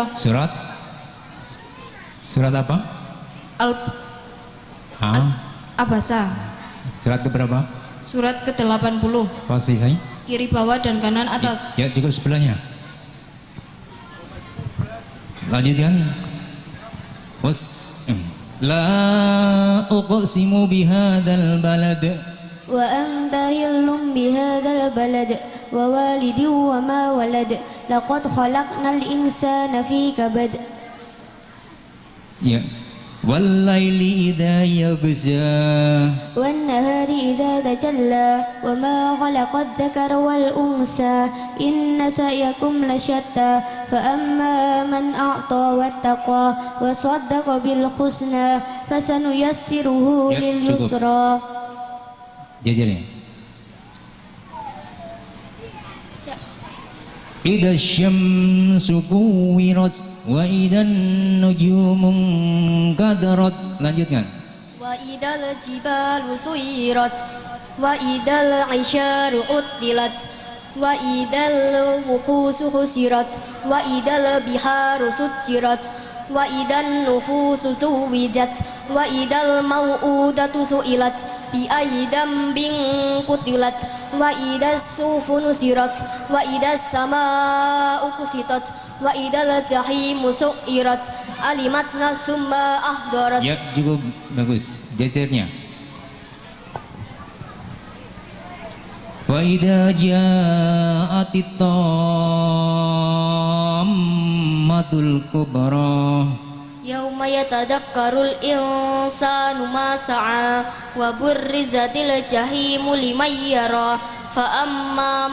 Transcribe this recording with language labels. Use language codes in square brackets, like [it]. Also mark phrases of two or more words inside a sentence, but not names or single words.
[id] Surat apa? Abasa. Surat keberapa? Surat ke-80. Posisinya? Kiri bawah dan kanan atas. Ya, cukup sebelahnya. Lanjutkan. [ar] لا أقسم بهذا البلد وأنت حل بهذا البلد ووالد وما ولد لقد خلقنا الإنسان في كبد. Ya. والليل إذا يغشى والنهار إذا تجلى وما خلق الذكر والأنثى إن سعيكم لشتى فأما من أعطى واتقى وصدق بالحسنى فسنيسره [id] Ya, [ar] lil [id] cukup. [ar] yusra. [id] Jajarnya. [ar] إذا الشمس كورت وإذا النجوم انكدرت. [id] Lanjutkan. [ar] وإذا الجبال سيرت وإذا العشار عطلت وإذا الوحوش حشرت وإذا البحار سجرت وإذا النفوس زوجت وإذا الموءودة سئلت بأي ذنب قتلت وإذا الصحف نشرت وإذا السماء كشطت وإذا الجحيم سعرت علمت نفس ما أحضرت. [id] Ya, cukup bagus. Jajarnya. [ar] فإذا جاءت الطامة الكبرى يوم يتذكر الإنسان ما سعى وبرزت الجحيم لمن يرى فأما